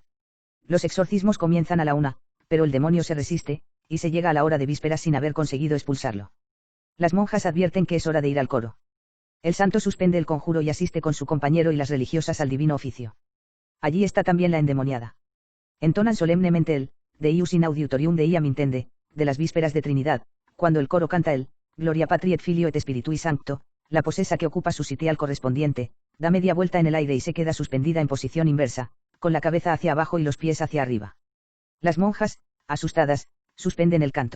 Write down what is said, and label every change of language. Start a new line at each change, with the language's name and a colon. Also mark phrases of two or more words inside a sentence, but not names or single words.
Spanish: Los exorcismos comienzan a la 1, pero el demonio se resiste, y se llega a la hora de vísperas sin haber conseguido expulsarlo. Las monjas advierten que es hora de ir al coro. El santo suspende el conjuro y asiste con su compañero y las religiosas al divino oficio. Allí está también la endemoniada. Entonan solemnemente el
Latin: Deus in auditorium Deiam intende,
Spanish: de las vísperas de Trinidad, cuando el coro canta el
Latin: Gloria Patri et Filio et Spiritui Sancto.
Spanish: La posesa que ocupa su sitial correspondiente, da media vuelta en el aire y se queda suspendida en posición inversa, con la cabeza hacia abajo y los pies hacia arriba. Las monjas, asustadas, suspenden el canto.